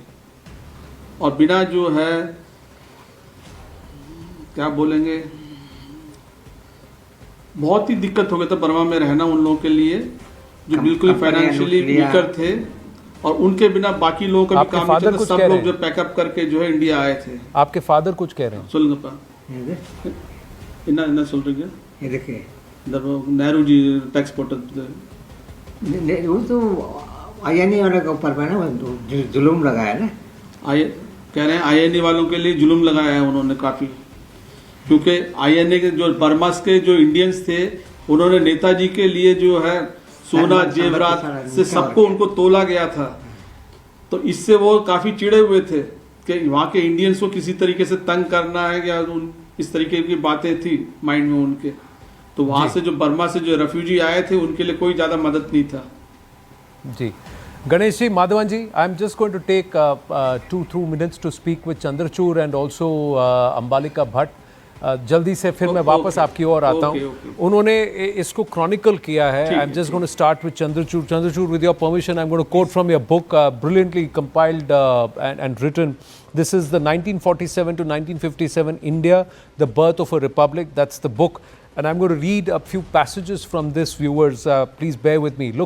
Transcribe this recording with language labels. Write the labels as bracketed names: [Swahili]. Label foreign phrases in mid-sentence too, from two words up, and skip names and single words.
[Hindi] और बिना जो है क्या बोलेंगे, बहुत ही दिक्कत हो गया था बर्मा में रहना उन लोगों के लिए, जो बिल्कुल [English] financially weaker [Hindi] थे, और उनके बिना बाकी लोगों का भी काम नहीं चलता। सब लोग जो पैकअप करके जो है इंडिया आए थे। आपके फादर कुछ कह रहे हैं? [Tamil] சொல்லுங்கப்பா, என்ன சொல்றீங்க? [Hindi] ये देखिए, नेहरू जी टैक्स पोर्टल, वो तो आईएनए वालों के ऊपर में ना जुलूम लगाया ना। कह रहे हैं आईएनए वालों के लिए जुलूम लगाया है उन्होंने काफी, क्योंकि आईएनए के जो बर्मा के जो इंडियंस थे, उन्होंने नेताजी के लिए जो है सोना जेवरात से सबको उनको तोला गया था। तो इससे वो काफी चिढ़े हुए थे कि वहाँ के इंडियंस को किसी तरीके से तंग करना है, या इस तरीके की बातें थी माइंड में उनके। तो वहाँ से जो बर्मा से जो रेफ्यूजी आए थे, उनके लिए कोई ज़्यादा मदद नहीं था। जी गणेश जी, माधवन जी, [English] I am just going to take 2 minutes to speak with Chandrachud and also Ambalika Bhatt. [Hindi] जल्दी से फिर मैं वापस आपकी ओर आता हूँ। उन्होंने इसको क्रॉनिकल किया है। [English] I am just going to start with Chandrachud. Chandrachud, with your permission, I am going to quote from your book, brilliantly compiled and written. This is the 1947 to 1957 India, the birth of a republic. That's the book. And I'm going to read a few passages from this, viewers. Please bear with me.